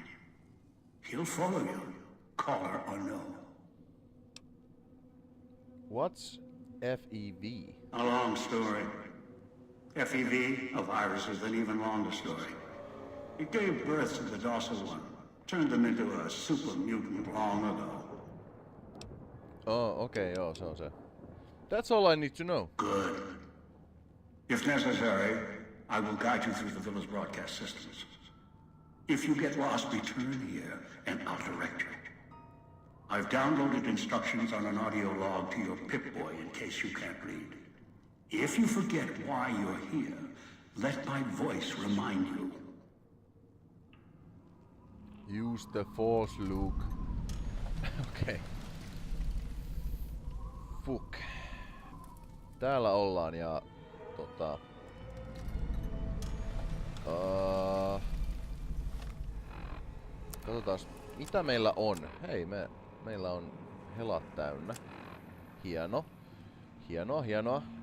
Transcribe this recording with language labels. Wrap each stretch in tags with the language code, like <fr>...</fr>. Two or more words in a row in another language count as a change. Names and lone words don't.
<en>He'll follow you, caller or no. What's FEV? A long story. FEV, a virus, is an even longer story. It gave birth to the docile one. Turned them into a super mutant long ago. Oh, okay,</en> <fi>joo, se on se.</fi> <en>That's all I need to know. Good. If necessary, I will guide you through the villa's broadcast systems. If you get lost, return here, and I'll direct you. I've downloaded instructions on an audio log to your Pip-Boy in case you can't read. If you forget why you're here, let my voice remind you. Use the force, Luke. Okay. Fuck.</en> <fi>Täällä ollaan ja katsotaas mitä meillä on. Hei, meillä on helat täynnä. Hieno. Hienoa.</fi>